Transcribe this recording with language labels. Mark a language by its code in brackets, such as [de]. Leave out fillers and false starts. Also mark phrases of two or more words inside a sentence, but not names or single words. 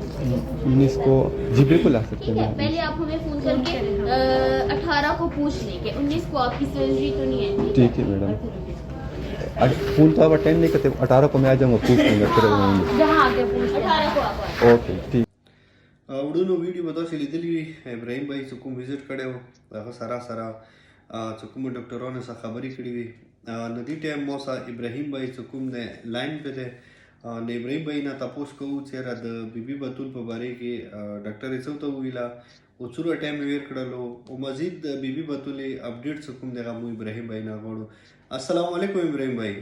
[ur] 19 کو جی بالکل لا سکتے ٹھیک ہے ہیں پہلے آپ ہمیں فون کرکے 18 کو پوچھ لیں کہ 19 کو آپکی سرجری تو نہیں ہے ٹھیک ہے میڈم فون تو آپ اٹینڈ نہیں کرتے 18 کو میں آ جاؤں گا پوچھ لوں گا پھر جہاں آکے پوچھ 18 کو آپ اوکے ٹھیک [ps] وروڼو ویډیو به تاسو لیدلی وي ابراهیم بھائی چې کوم وزټ کړی و هغه سره چې کومو ډاکټرانو سره خبرې کړې وي نو دې ټایم مو سره ابراهیم بھائی چې کوم دی لاین پې دی نو ابراهیم بھائی نه تپوس کوو چې یاره د بي بي بتول په باره کې ډاکټر یې څه ورته وویله او څومره ټایم یې ویر کړلو او مزید د بي بي بتولې اپډیټ چې کوم دی هغه مو ابراهیم بھائی نه غواړو [ar] السلام علیکم [ps] ابراهیم بھائی